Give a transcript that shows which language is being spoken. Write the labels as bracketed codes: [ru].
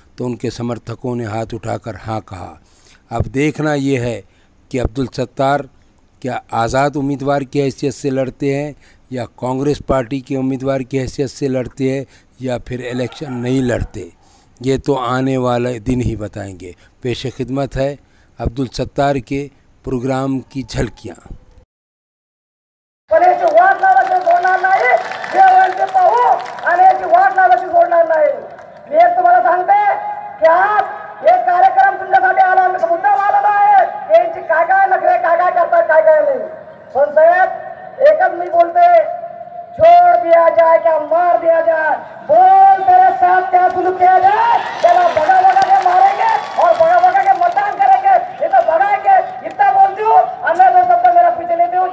[hi] तो उनके समर्थकों ने हाथ उठाकर हाँ कहा। अब देखना ये है कि अब्दुल सत्तार क्या आज़ाद उम्मीदवार की हैसियत से लड़ते हैं या कांग्रेस पार्टी के उम्मीदवार की हैसियत से लड़ते हैं या फिर इलेक्शन नहीं लड़ते। ये तो आने वाले दिन ही बताएंगे। पेश खिदमत है अब्दुल सत्तार के प्रोग्राम की झलकियाँ। [mr] वाट लावायची सोडणार नाही, जेवायचे पाहू आणि याची वाट लावायची सोडणार नाही। मी एक तुम्हाला सांगते की आज हे कार्यक्रम तुमच्यासाठी आला, मुद्दा आलेला आहे। यांची काय काय नखरे काय काय करतात काय काय नाही। पण साहेब एकच मी बोलते, [hi] छोड़ दिया जाए क्या मार दिया जाए, बोल तेरे साथ क्या सुलूक किया जाए। चलो भगा भगा के मारेंगे और भगा भगा के मतदान करेंगे। ये तो भगाएंगे, इतना बोलती हूँ। अन्य दो शब्द मेरा पीछे लेते हूँ।